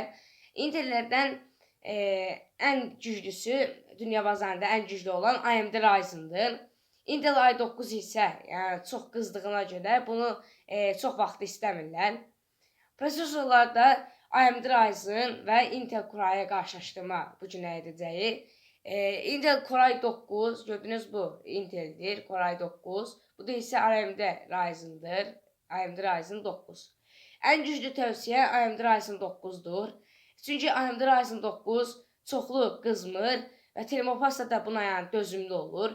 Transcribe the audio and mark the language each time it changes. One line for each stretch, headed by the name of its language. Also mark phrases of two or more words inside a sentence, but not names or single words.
Azerbaijani: Intellərdən ən güclüsü, dünya bazarında ən güclü olan AMD Ryzen'dır. Intel i9 isə çox qızdığına görə bunu çox vaxt istəmirlər. Prosesorlarda AMD Ryzen və Intel Core-ya qarşılaşdırma bu gün edəcəyik. Intel Core i9, gördüyünüz bu Intel'dir, Core i9. Bu da isə AMD Ryzen'dır, AMD Ryzen 9. Ən güclü tövsiyə AMD Ryzen 9'dur. Çünki AMD Ryzen 9 çoxlu qızmır və termopasta da buna dözümlü olur.